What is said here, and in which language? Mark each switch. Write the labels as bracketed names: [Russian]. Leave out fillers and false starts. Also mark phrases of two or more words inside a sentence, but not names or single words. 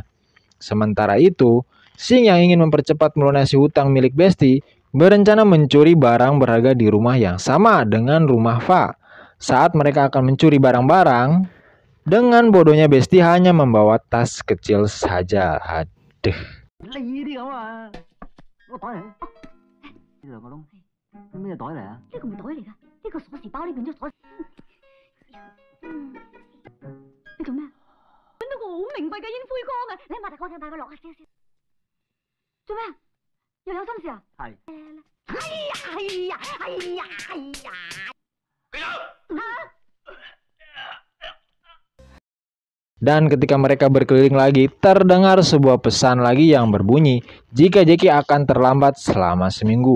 [Indonesian] Sementara itu, Sing yang ingin mempercepat melunasi hutang milik Besti berencana mencuri barang berharga di rumah yang sama dengan rumah Fa. Saat mereka akan mencuri barang-barang, dengan bodohnya Besti hanya membawa tas kecil saja. Aduh. [Cantonese] 呢啲咁啊，攞個袋嚟，呢兩個窿，咩袋嚟啊？呢個唔係袋嚟㗎，呢個鎖匙包呢變咗鎖匙。你做咩？揾到個好名貴嘅煙灰缸啊！你擘大個眼帶佢落下先。做咩？又有心事啊？係。 [Indonesian] Dan ketika mereka berkeliling lagi, terdengar sebuah pesan lagi yang berbunyi jika Jackie akan terlambat selama seminggu.